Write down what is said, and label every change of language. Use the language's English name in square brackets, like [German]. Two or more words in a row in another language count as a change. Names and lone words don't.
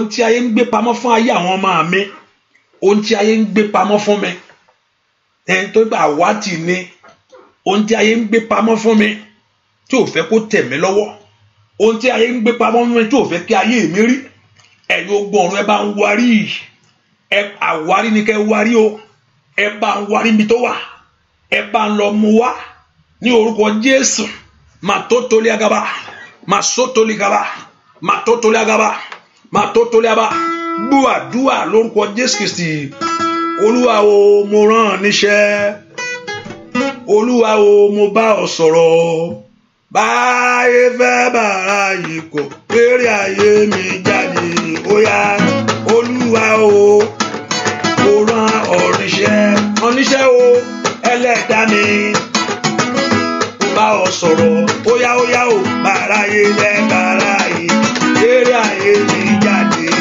[Yoruba] tí ayé ń gbé pamọ́ fún ayé àwọn ọmọ mi ohun tí ayé ń gbé pamọ́ fún mi ẹni tó gbà wátì ni ohun tí ayé ń gbé pamọ́ fún mi tí ò fẹ́ kó tẹ̀ mí lọ́wọ́ ohun tí ayé ń gbé pamọ́ fún mi tí ò fẹ́ kí ayé mi rí ẹ̀yin ogun ọ̀run ẹ bá ń wárí ẹ àwárí ni kẹ́ wárí o ẹ bá ń wárí mi tó wà ẹ bá ń lọ mú wá ní orúkọ Jésù màtótólé agaba màsótólé agaba màtótólé agaba màtótólé agaba gbọ́ àdúà lórúkọ Jésù Kristi Olúwa o mo rán níṣẹ́ Olúwa o mo bá ọ sọ̀rọ̀ báyé fẹ́ bàrà yìí kò péré ayé mi jáde ó yá Olúwa o mo rán ọ níṣẹ́ o ẹlẹ́dàá mi mo bá ọ sọ̀rọ̀ ó yá o bàrà yé lẹ́ bàrà yìí péré ayé mi jáde